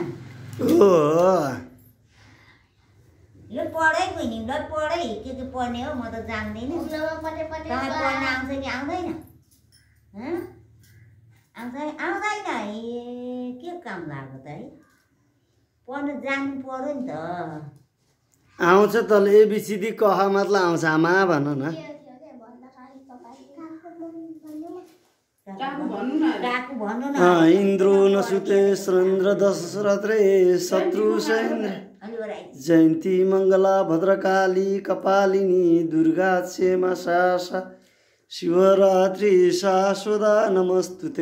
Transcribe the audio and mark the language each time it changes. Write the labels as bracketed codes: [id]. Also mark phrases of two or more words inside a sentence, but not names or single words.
[ne] ल पढै बहिनी, ल पढै के पढ्ने हो म त जान्दैन। पढ्न आउँछ कि आउँदैन? आउँदैन के काम लाग्यो त है? पढ्न जानु पर्यो नि त। आउँछ त एबिसिडी कह मतलब आउँछ आमा भन न। [sa] इन्द्रो नसुते स्रन्द्र दशरथे शत्रु सैन्य जयन्ती मङ्गला भद्रकाली कपालिनी दुर्गा क्षेमा शासा शिवरात्रि शाश्वता नमस्तुते।